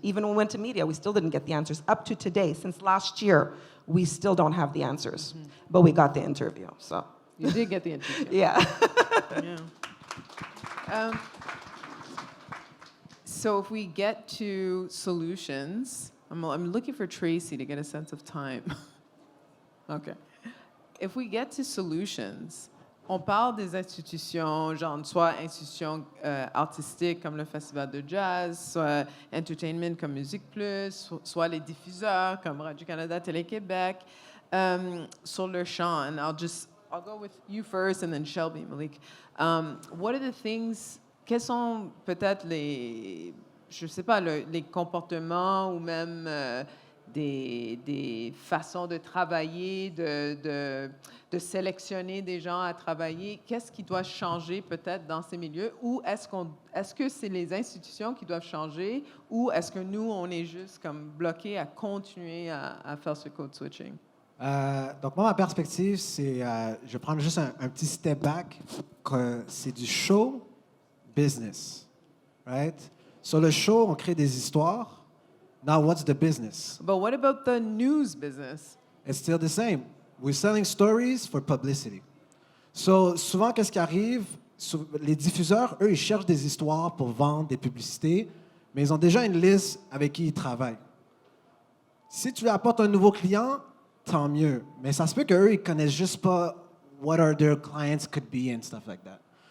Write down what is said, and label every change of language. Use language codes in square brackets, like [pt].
[en] Even when we went to media, we still didn't get the answers. Up to today, since last year, we still don't have the answers. But we got the interview, so. You did get the interview. Yeah. Yeah. So if we get to solutions, I'm looking for Tracy to get a sense of time. Okay. If we get to solutions, [fr] on parle des institutions, genre soit institutions artistiques comme le Festival de Jazz, soit entertainment comme Musique Plus, soit les diffuseurs comme Radio-Canada, Télé-Québec, sur le champ. [en] And I'll go with you first and then Shelby, Malik. What are the things, [fr] quels sont peut-être je sais pas, les comportements ou même des façons de travailler, de sélectionner des gens à travailler? Qu'est-ce qui doit changer peut-être dans ces milieux? Ou est-ce que c'est les institutions qui doivent changer ou est-ce que nous, on est juste comme bloqués à continuer à faire ce code switching? Donc, moi, ma perspective, c'est, je vais prendre juste un petit step back, que c'est du show business, right? Sur le show, on crée des histoires. [en] Now, what's the business? But what about the news business? It's still the same. We're selling stories for publicity. [fr] So, souvent, qu'est-ce qui arrive? Les diffuseurs, eux, ils cherchent des histoires pour vendre des publicités, mais ils ont déjà une liste avec qui ils travaillent. Si tu lui apportes un nouveau client, tant mieux. Mais ça se peut qu'eux, ils connaissent juste pas [en] what are their clients could be and stuff like that.